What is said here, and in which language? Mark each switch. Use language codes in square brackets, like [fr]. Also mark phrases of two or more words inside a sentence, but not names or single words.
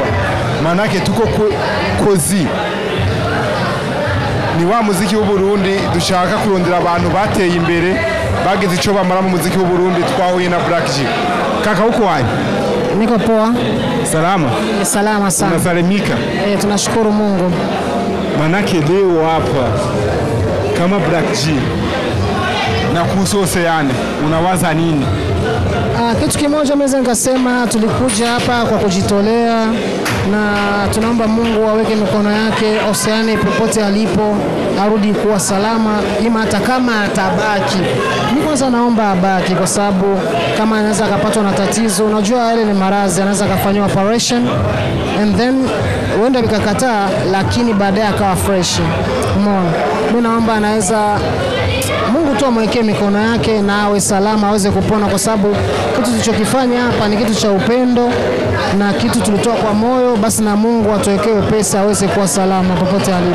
[sw] Manake tuko kozi. [rn] Ni wa muziki wa Burundi dushaka kurondera abantu bateye imbere bageze ico bamara mu muziki wa Burundi. Twahuye na Black G. [sw] Kaka uko wapi? Niko poa. Salama? Salama sana. Unasalimika? Tunashukuru Mungu. Manake leo hapa kama Black G na kuhusu Oceane unawaza nini? Kitu kimoja naweza nikasema, tulikuja hapa kwa kujitolea na tunaomba Mungu aweke mikono yake Oceane popote alipo, arudi kuwa salama, ima hata kama atabaki. Mimi kwanza naomba abaki kwa sababu kama anaweza akapatwa na tatizo, unajua yale ni maradhi, anaweza kufanywa operation [en] and then [sw] huenda vikakataa, lakini baadaye akawa fresh. Umeona? Mimi naomba anaweza Mungu tu amwekee mikono yake na awe salama, aweze kupona, kwa sababu kitu tulichokifanya hapa ni kitu cha upendo na kitu tulitoa kwa moyo. Basi na Mungu atuwekee pesa aweze kuwa salama popote alipo.